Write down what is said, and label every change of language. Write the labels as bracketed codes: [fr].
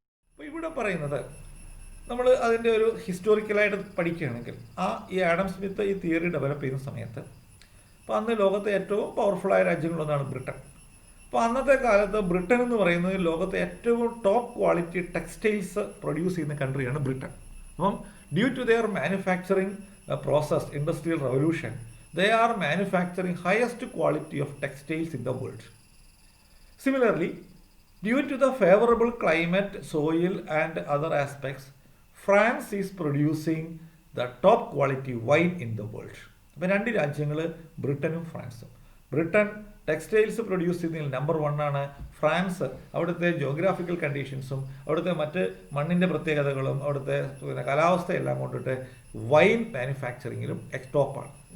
[ml] അപ്പോൾ ഇവിടെ പറയുന്നത് നമ്മൾ അതിൻ്റെ ഒരു ഹിസ്റ്റോറിക്കലായിട്ട് പഠിക്കുകയാണെങ്കിൽ ഈ ആഡം സ്മിത്ത് ഈ തിയറി ഡെവലപ്പ് ചെയ്യുന്ന സമയത്ത്, അപ്പോൾ അന്ന് ലോകത്തെ ഏറ്റവും പവർഫുള്ളായ രാജ്യങ്ങളൊന്നാണ് ബ്രിട്ടൻ. അപ്പോൾ അന്നത്തെ കാലത്ത് ബ്രിട്ടൻ എന്ന് പറയുന്നത് ലോകത്തെ ഏറ്റവും ടോപ്പ് ക്വാളിറ്റി ടെക്സ്റ്റൈൽസ് പ്രൊഡ്യൂസ് ചെയ്യുന്ന കൺട്രിയാണ് ബ്രിട്ടൻ. അപ്പം [en] Due to their manufacturing process, industrial revolution, they are manufacturing highest quality of textiles in the world. Similarly, due to the favorable climate, soil and other aspects, France is producing the top quality wine in the world. [ml] അപ്പോൾ രണ്ട് രാജ്യങ്ങൾ ബ്രിട്ടനും ഫ്രാൻസും. Britain textiles produce ചെയ്യുന്നതിൽ number 1 ആണ്. France അവിടുത്തെ geographical കണ്ടീഷൻസും അവിടുത്തെ മറ്റ് മണ്ണിൻ്റെ പ്രത്യേകതകളും അവിടുത്തെ കാലാവസ്ഥയെല്ലാം കൊണ്ടിട്ട് വൈൻ മാനുഫാക്ചറിങ്ങിലും ടോപ്പാണ്.